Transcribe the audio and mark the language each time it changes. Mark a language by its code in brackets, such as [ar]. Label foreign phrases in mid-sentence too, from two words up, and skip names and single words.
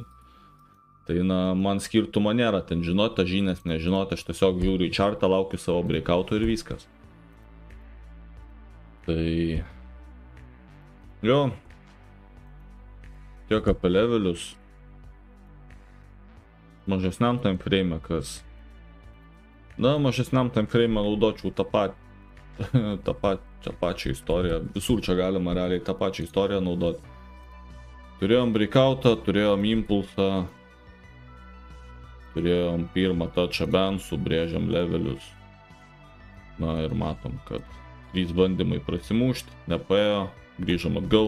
[lt] Tai, na, man skirtumo nėra, ten žinot, žinias nežinot, aš tiesiog žiūriu į chartą, laukiu savo breakouto ir viskas. Tai jo, tiek apie levelius. Mažesniam [en] time frame, [lt] kas, na, mažesniam [en] time frame [lt] naudočiau tą pačią istoriją, visur čia galima realiai tą pačią istoriją naudoti. Turėjom breakoutą, turėjom impulsą, turėjom pirmą [en] touchą bouncų, [lt] brėžiam levelius. Na ir matom, kad 3 bandymai prasimušti, nepaėjo, grįžom atgal.